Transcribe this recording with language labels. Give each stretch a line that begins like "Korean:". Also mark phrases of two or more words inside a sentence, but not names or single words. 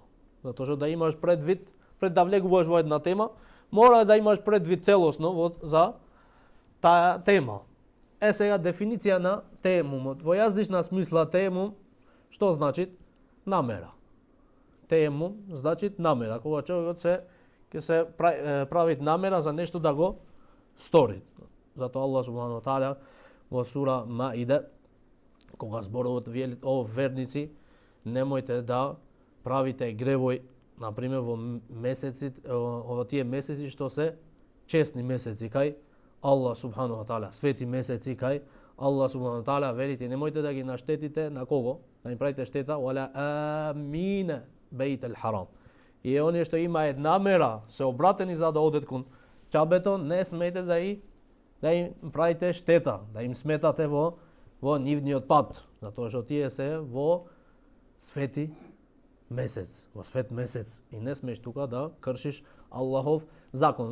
Macedonian: Затоа што да имаш предвид, пред да влегуваш во една тема, мора да имаш предвид целосно за таа тема. Сега дефиниција на теемумот. Во јазнична смисла теемум што значи? Намера. Теемум значи намера. Кога човекот ќе се прави намера за нешто да го стори. Затоа Аллах
Arabic: سبحانه وتعالى
Macedonian: во сура Маида, кога зборуват о верници, немојте да правите гревој, например во месеците, во тие месеци што се честни месеци кај Аллах
Arabic: سبحانه وتعالى,
Macedonian: свети месеци кај Аллах
Arabic: سبحانه وتعالى,
Macedonian: велите немојте да ги наштетите на кого? Да им правите штета,
Arabic: ولا آمين البيت الحرام.
Macedonian: И оние што имаат намера, се обратени за да одат кон ќабето, не смете да им правите штета, да им сметате во нивниот пат, затоа што тие се во свети месец, во свет месец, и не смеш тука да кршиш Аллахов закон.